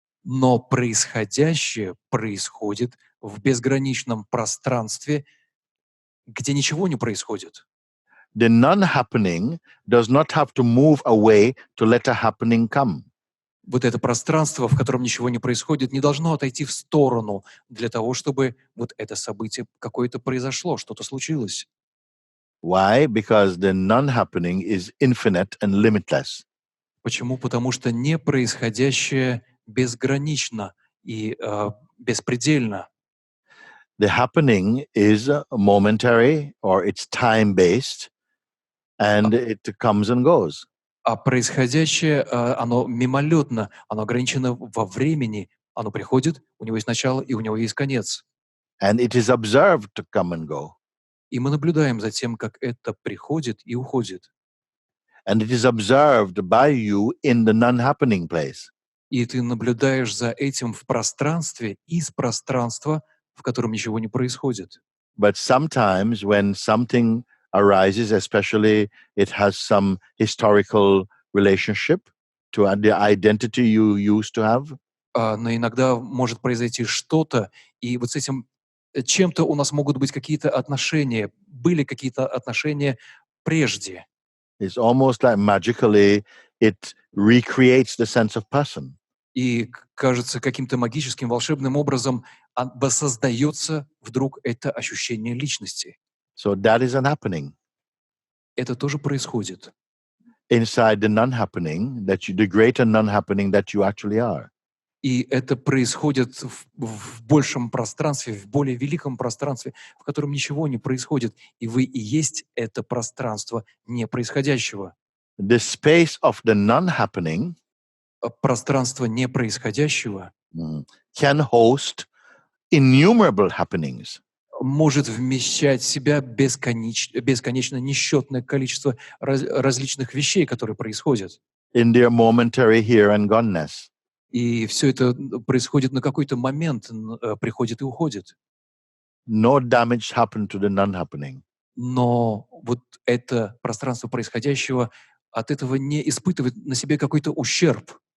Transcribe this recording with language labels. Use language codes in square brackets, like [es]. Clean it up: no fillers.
[ru] Но происходящее происходит в безграничном пространстве, где ничего не происходит. [en] The non-happening does not have to move away to let a happening come. [ru] Вот это пространство, в котором ничего не происходит, не должно отойти в сторону для того, чтобы вот это событие какое-то произошло, что-то случилось. [en] Why? Because the non-happening is infinite and limitless. [ru] Почему? Потому что непроисходящее безгранично и беспредельно. [en] The happening is momentary or it's time-based, and it comes and goes. [ru] А происходящее, оно мимолетно, оно ограничено во времени, оно приходит, у него есть начало и у него есть конец. [en] And it is observed to come and go. [ru] И мы наблюдаем за тем, как это приходит и уходит. [en] And it is observed by you in the non-happening place. [ru] И ты наблюдаешь за этим в пространстве, из пространства, в котором ничего не происходит. [en] But sometimes when something arises, especially it has some historical relationship to the identity you used to have, [ru] Но иногда может произойти что-то, и вот с этим чем-то у нас могут быть какие-то отношения, были какие-то отношения прежде. [en] it's almost like magically it recreates the sense of person. [ru] И кажется, каким-то магическим, волшебным образом воссоздается вдруг это ощущение личности. [en] So that is an happening. [ru] Это тоже происходит. [en] Inside the non-happening, the greater non-happening that you actually are. [ru] И это происходит в большем пространстве, в более великом пространстве, в котором ничего не происходит. И вы и есть это пространство непроисходящего. [en] The space of the non-happening [ru] Пространство непроисходящего [en] can host innumerable happenings. [ru] может вмещать в себя бесконечно несчетное количество различных вещей, которые происходят. [en] In their momentary here and goneness. [ru] И все это происходит на какой-то момент, приходит и уходит. [en] No damage happened to the non-happening. [ru] Но вот это пространство происходящего от этого не испытывает на себе какой-то ущерб.